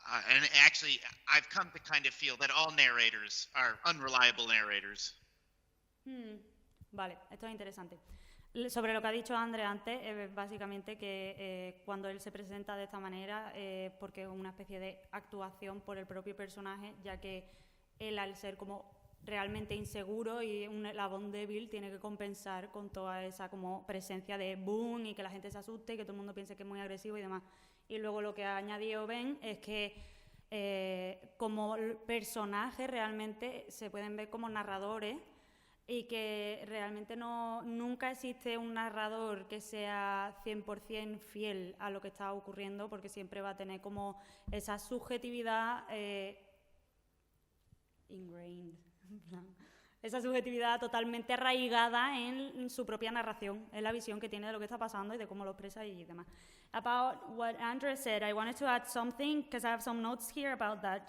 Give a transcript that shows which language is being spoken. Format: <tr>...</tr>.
<en>And actually, I've come to kind of feel that all narrators are unreliable narrators.</en> <es>Vale, esto es interesante. Sobre lo que ha dicho Andre antes, básicamente que cuando él se presenta de esta manera, porque es una especie de actuación por el propio personaje, ya que él, al ser como realmente inseguro y un eslabón débil, tiene que compensar con toda esa como presencia de boom y que la gente se asuste y que todo el mundo piense que es muy agresivo y demás. Y luego lo que ha añadido Ben es que como personajes realmente se pueden ver como narradores y que realmente nunca existe un narrador que sea 100% fiel a lo que está ocurriendo, porque siempre va a tener como esa subjetividad ingrained, esa subjetividad totalmente arraigada en su propia narración, en la visión que tiene de lo que está pasando y de cómo lo expresa y demás.</es> <en>About what Andre said, I wanted to add something because I have some notes here about that.</en>